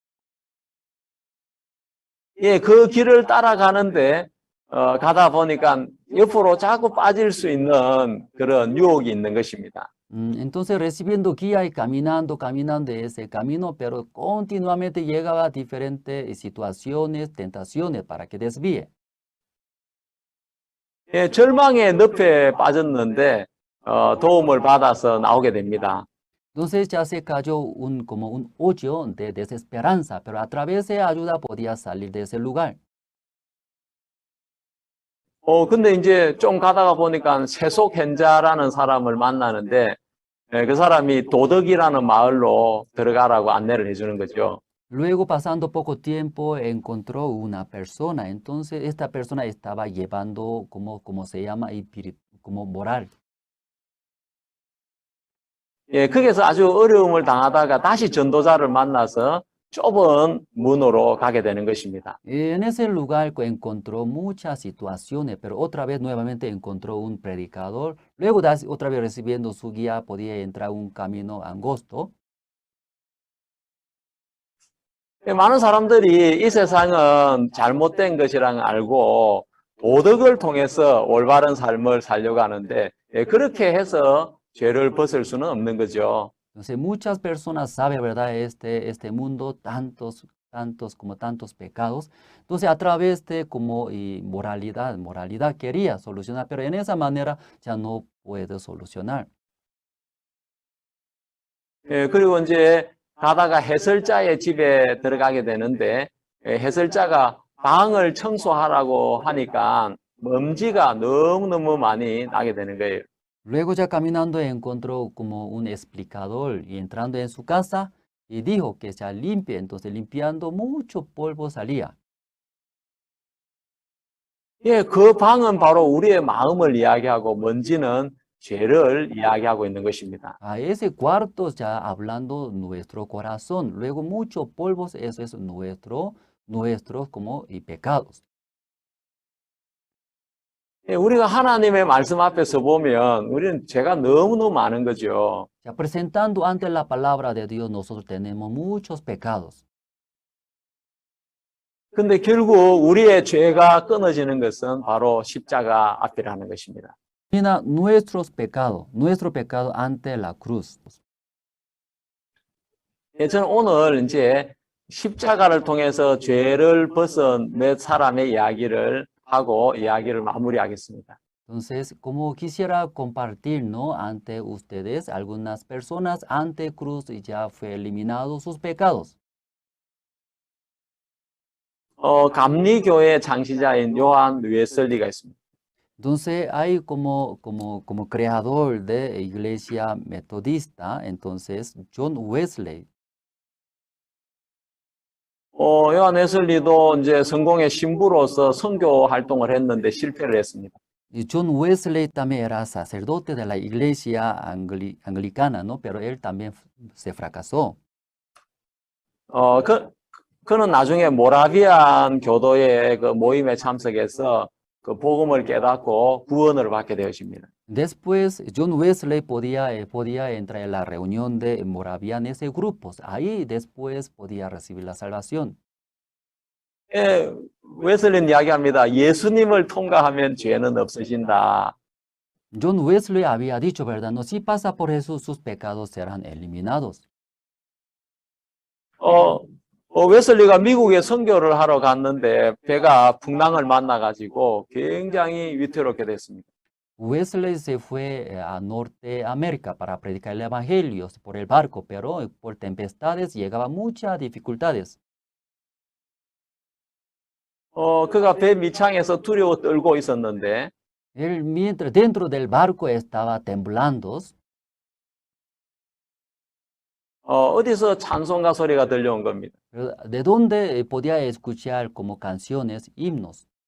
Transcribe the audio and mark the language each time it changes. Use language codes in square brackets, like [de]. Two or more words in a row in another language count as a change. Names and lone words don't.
[ko] 예, 그 길을 따라가는데 가다 보니까 옆으로 자꾸 빠질 수 있는 그런 유혹이 있는 것입니다. [es] Entonces recibiendo guía y caminando ese camino, pero continuamente llegaba a diferentes situaciones, tentaciones para que desvíe. [ko] 예, 절망의 늪에 빠졌는데 도움을 받아서 나오게 됩니다. [es] Entonces ya se cayó como un hoyo de desesperanza, pero a través de ayuda podía salir de ese lugar. [ko] 근데 이제 좀 가다가 보니까 세속현자라는 사람을 만나는데 그 사람이 도덕이라는 마을로 들어가라고 안내를 해주는 거죠. [es] Luego, pasando poco tiempo, encontró una persona. Entonces, esta persona estaba llevando, como se llama, como moral. [ko] 예, 거기서 아주 어려움을 당하다가 다시 전도자를 만나서 좁은 문으로 가게 되는 것입니다. [es] En ese lugar encontró muchas situaciones, pero otra vez nuevamente encontró un predicador. Luego, otra vez recibiendo su guía, podía entrar un camino angosto. [ko] 많은 사람들이 이 세상은 잘못된 것이랑 algo 도덕을 통해서 올바른 삶을 살려고 하는데 그렇게 해서 죄를 벗을 수는 없는 거죠. [es] Entonces muchas personas saben, ¿verdad? Este mundo, tantos pecados. Entonces a través de moralidad quería solucionar, pero en esa manera ya no puede solucionar. [ko] 그리고 이제 가다가 해설자의 집에 들어가게 되는데 해설자가 방을 청소하라고 하니까 먼지가 너무너무 많이 나게 되는 거예요. [es] Luego ya caminando encontró como un explicador y entrando en su casa y dijo que se limpie, entonces limpiando mucho polvo salía. [ko] 예, 그 방은 바로 우리의 마음을 이야기하고 먼지는 죄를 이야기하고 있는 것입니다. [es] A ese cuarto ya hablando nuestro corazón, luego mucho polvo, eso es nuestros como y pecados. [ko] 예, 우리가 하나님의 말씀 앞에서 보면 우리는 죄가 너무너무 많은 거죠. [es] Ya presentando ante la palabra de Dios, nosotros tenemos muchos pecados. [ko] 근데 결국 우리의 죄가 끊어지는 것은 바로 십자가 앞이라는 것입니다. [es] Mira nuestro pecado ante la cruz. [ko] 예, 저는 오늘 이제 십자가를 통해서 죄를 벗은 몇 사람의 이야기를 하고 이야기를 마무리하겠습니다. [es] Entonces, como quisiera compartir, ¿no? Ante ustedes, algunas personas ante cruz y ya fue eliminado sus pecados. [ko] 감리교회 창시자인 요한 웨슬리가 있습니다. [es] Entonces, hay como creador de iglesia metodista, entonces, John Wesley. [ko] 요한 웨슬리도 이제 성공의 신부로서 선교 활동을 했는데 실패를 했습니다. [es] Y John Wesley también era sacerdote de la iglesia anglicana, ¿no? Pero él también se fracasó. [ko] 그는 나중에 모라비안 교도의 그 모임에 참석해서 그 복음을 깨닫고 구원을 받게 되었습니다. [es] Después, John Wesley podía entrar en la reunión de moravianos y grupos. Ahí después podía recibir la salvación. [ko] 예, 웨슬리는 이야기합니다. 예수님을 통과하면 죄는 없어진다. [es] John Wesley había dicho, ¿verdad? No, si pasa por Jesús, sus pecados serán eliminados. [ko] 웨슬리가 미국에 선교를 하러 갔는데 배가 풍랑을 만나가지고 굉장히 위태롭게 됐습니다. [es] Wesley se fue a Norteamérica para predicar el evangelio por el barco, pero por tempestades llegaba muchas dificultades. [ko] 그가 배 밑창에서 두려워 떨고 있었는데 [es] Él, mientras dentro del barco estaba temblando, [ko] 어디서 찬송가 소리가 들려온 겁니다. [es] de donde podía escuchar como canciones, himnos.